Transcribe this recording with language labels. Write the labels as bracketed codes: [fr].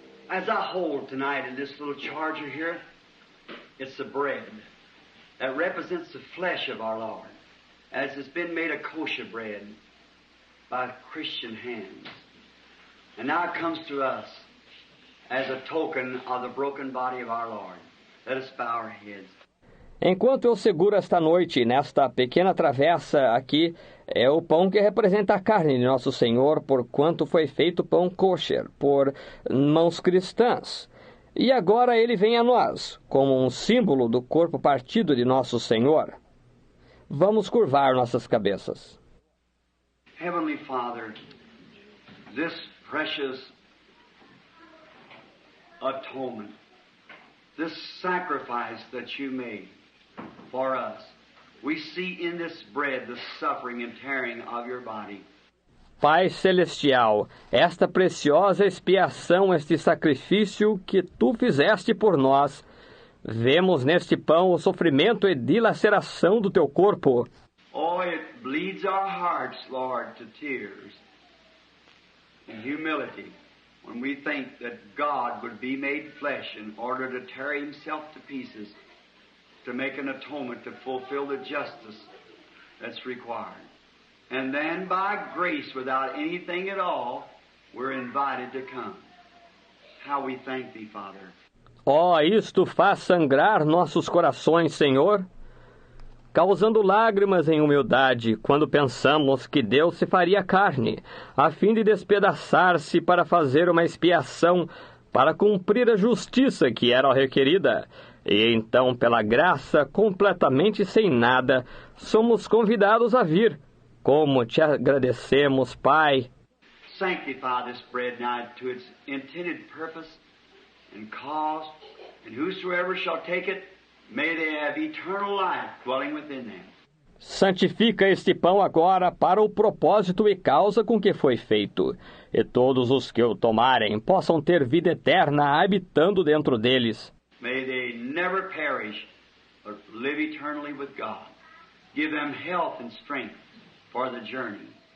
[en] As I hold tonight in this little charger here, it's the bread that represents the flesh of our Lord, as it's been made a kosher bread by Christian hands. And now it comes to us as a token of the broken body of our Lord. Let us bow our heads. [pt] Enquanto eu seguro esta noite, nesta pequena travessa aqui, é o pão que representa a carne de nosso Senhor, por quanto foi feito pão kosher, por mãos cristãs. E agora ele vem a nós, como um símbolo do corpo partido de nosso Senhor. Vamos curvar nossas cabeças. [en] Heavenly Father, this precious atonement, this sacrifice that you made for us, we see in this bread the suffering and tearing of your body. [pt] Pai Celestial, esta preciosa expiação, este sacrifício que tu fizeste por nós, vemos neste pão o sofrimento e dilaceração do teu corpo. [en] Oh, it bleeds our hearts, Lord, to tears and humility when we think that God would be made flesh in order to tear himself to pieces to make an atonement to fulfill the justice that's required. And then by grace, without anything at all, we're invited to come. How we thank thee, Father. [pt] Oh, isto faz sangrar nossos corações, Senhor, causando lágrimas em humildade, quando pensamos que Deus se faria carne, a fim de despedaçar-se para fazer uma expiação, para cumprir a justiça que era requerida. E então, pela graça, completamente sem nada, somos convidados a vir. Como te agradecemos, Pai. [en] Sanctify this bread now to its intended purpose and cause, and whosoever shall take it, may they have eternal life dwelling within them. [pt] Santifica este pão agora para o propósito e causa com que foi feito, e todos os que o tomarem possam ter vida eterna habitando dentro deles. [en] May they never perish, but live eternally with God. Give them health and strength for the journey.